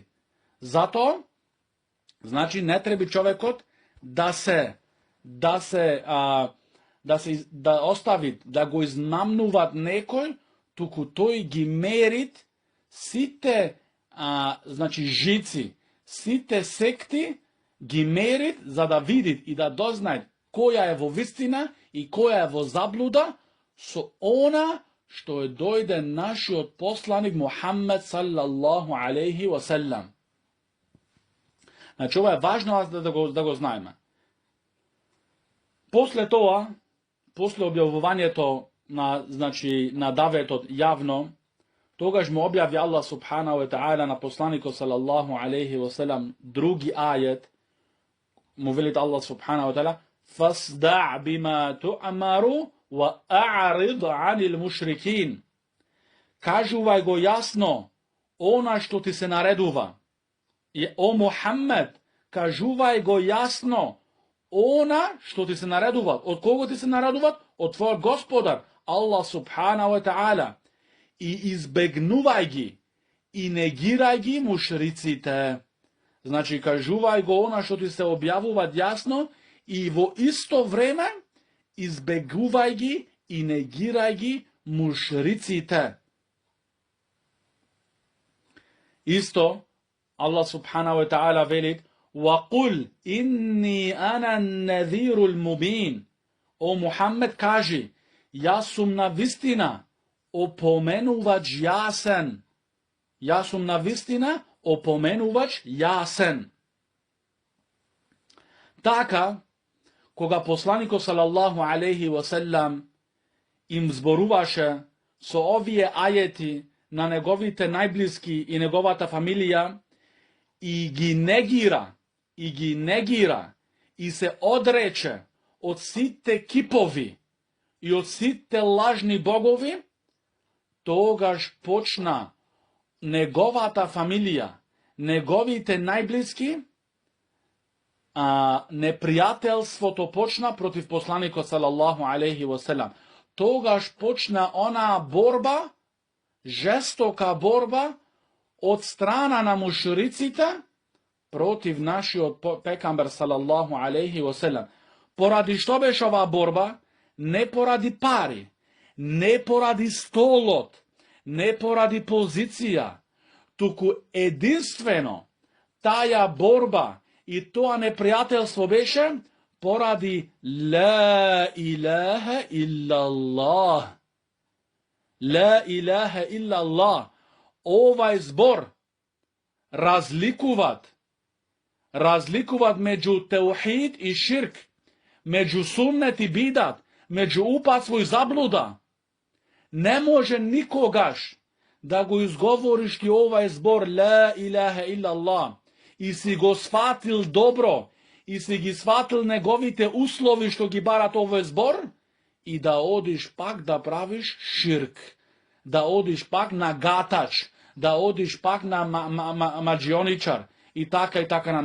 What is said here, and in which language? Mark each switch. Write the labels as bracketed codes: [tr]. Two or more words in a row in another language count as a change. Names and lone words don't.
[mk] Затоа, значи не треба човекот да остави, да го измамнуват некој, туку тој ги мерит сите значи жици, сите секти ги мерит за да видит и да дознајат која је во вистина и која је во заблуда, со она што је дојде нашиот посланик Мухамед [ar] صلى الله عليه وسلم. [mk] Значи, ово је важно да го знајме. После тога, после објавовања то на давето јавно, тогаж му објави Allah [ar] سبحانه وتعالى [mk] на посланику [ar] صلى الله عليه وسلم [mk] други ајет, му велит Allah [ar] سبحانه وتعالى, فَاسْدَعْ بِمَا تُعْمَرُ وَأَعْرِضْ عَنِ الْمُشْرِكِينَ. [mk] Кажувај го јасно, она што ти се наредува. О Мухамед, кажувај го јасно, она што ти се наредува. Од кога ти се наредуват? Од твој господар, [ar] الله سبحانه وتعالى. [mk] И избегнувај ги, и негирај ги мушриците. Значи, кажувај го она што ти се објавуват јасно, и во исто време избегувај ги и негирај ги мушриците. Isto, [ar] الله سبحانه وتعالى velit, وَقُلْ إِنِّي أَنَا النَّذِيرُ الْمُبِينَ. [mk] О Мухамед кажи, ја сам на вистина опоменувач јасен. Ја сам на вистина опоменувач јасен. Така, кога посланико [ar] صلى الله عليه وسلم [mk] им зборуваше со овије ајети на неговите најблиски и неговата фамилија и ги негира и се одрече од сите кипови и од сите лажни богови, тогаж почна неговата фамилија, неговите најблиски, непријатељство то почна против посланика [ar] صلى الله عليه وسلم. [mk] Тогаж почна она борба, жестока борба од страна на мушриците против наши од пекамбер [ar] صلى الله عليه وسلم. [mk] Поради што беш ова борба? Не поради пари, не поради столот, не поради позиција, туку јединствено таја борба и то непријатељство беше поради [ar] لا إله إلا الله. لا إله إلا الله. [mk] Овај збор разликуват меѓу теухид и ширк, меѓу суннет и бидат, меѓу упацтво и заблуда. Не може никогаш да го изговориш ти овај збор [ar] لا إله إلا الله [mk] и си го сфатил добро и си ги сфатил неговите услови што ги барат овај збор и да одиш пак да правиш ширк, да одиш пак на гатач, да одиш пак на маѓионичар и така.